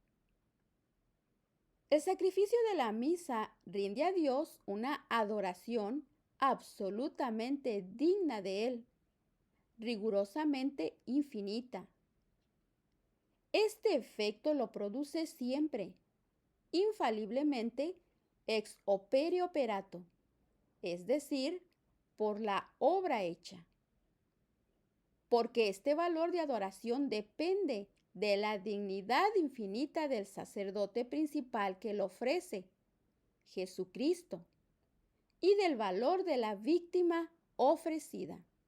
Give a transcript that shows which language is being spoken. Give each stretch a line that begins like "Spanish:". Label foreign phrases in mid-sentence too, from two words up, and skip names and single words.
Spanish: El sacrificio de la misa rinde a Dios una adoración absolutamente digna de Él, rigurosamente infinita. Este efecto lo produce siempre, infaliblemente,
Latin: ex opere operato,
Spanish: es decir, por la obra hecha. Porque este valor de adoración depende de la dignidad infinita del sacerdote principal que lo ofrece, Jesucristo, y del valor de la víctima ofrecida.